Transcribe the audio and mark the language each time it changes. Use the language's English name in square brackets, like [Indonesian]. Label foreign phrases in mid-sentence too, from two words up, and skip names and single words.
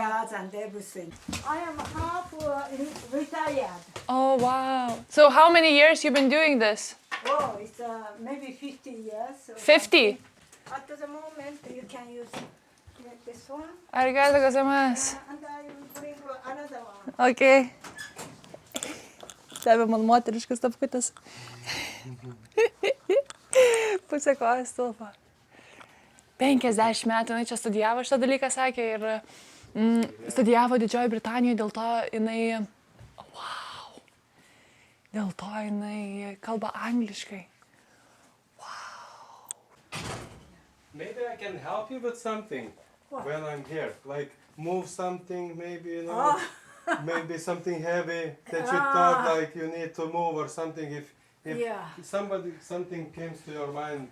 [English] jazz and everything. I am half retired. Oh, wow. So how many years you been doing this? Oh, it's maybe 50 years. or 50? something. At the moment, you can use this one. [Japanese] ありがとうございます. [English] And I will bring another one. Okay. [Lithuanian] Stebė man moteriškas tapkutis. Pusė kojos tilpo. 50 metų jinai čia studijavo šitą dalyką, sakė, ir studijavo Didžiojoje Britanijoje, dėl to jinai, wow, dėl to jinai kalba angliškai. [English] Maybe I can help you with something when I'm here. Like move something, maybe, maybe something heavy that you thought like you need to move or something. If Yeah. something comes to your mind,